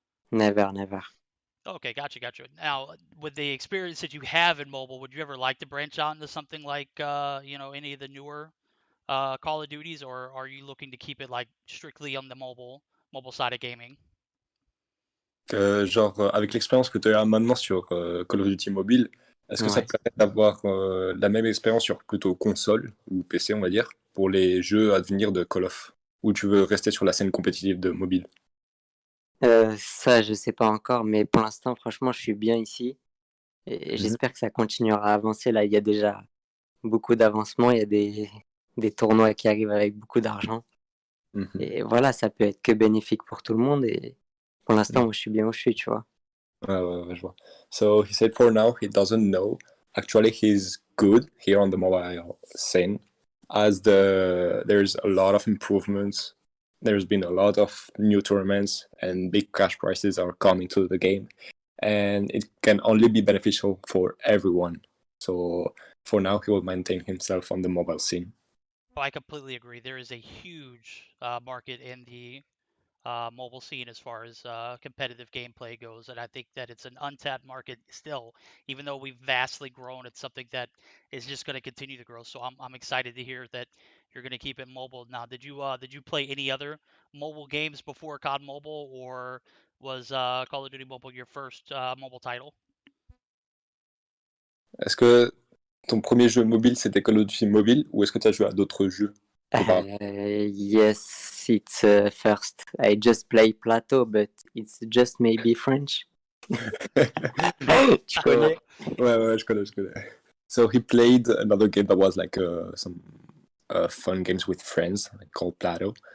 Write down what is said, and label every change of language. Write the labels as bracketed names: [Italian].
[English] Never. Okay, gotcha. Now, with the experience that you have in mobile, would you ever like to branch out into something like, any of the newer Call of Duties, or are you looking to keep it like strictly on the mobile side of gaming? [French] Avec l'expérience que tu as maintenant sur Call of Duty Mobile, est-ce que ça te permet d'avoir la même expérience sur plutôt console ou PC, on va dire, pour les jeux à venir de Call of, ou tu veux rester sur la scène compétitive de mobile? Ça, je sais pas encore, mais pour l'instant, franchement, je suis bien ici. Et j'espère que ça continuera à avancer. Là, il y a déjà beaucoup d'avancements. Il y a des tournois qui arrivent avec beaucoup d'argent. Et voilà, ça peut être que bénéfique pour tout le monde. Et pour l'instant, moi, je suis bien où je suis, tu vois. Ouais, je vois. [English] So he said for now he doesn't know. Actually, he's good here on the mobile scene, as there's a lot of improvements. There's been a lot of new tournaments and big cash prizes are coming to the game, and it can only be beneficial for everyone. So for now, he will maintain himself on the mobile scene. I completely agree. There is a huge market in the mobile scene as far as competitive gameplay goes, and I think that it's an untapped market still. Even though we've vastly grown, it's something that is just going to continue to grow. So I'm excited to hear that you're going to keep it mobile. Now, did you play any other mobile games before COD Mobile, or was Call of Duty Mobile your first mobile title? [French] Est-ce que ton premier jeu mobile c'était Call of Duty Mobile, ou est-ce que tu as joué à d'autres jeux? [English] Yes, it's first. I just play Plateau, but it's just maybe French. [French] Tu connais? Ouais, je connais. [English] So he played another game that was like some fun games with friends, like called Plateau.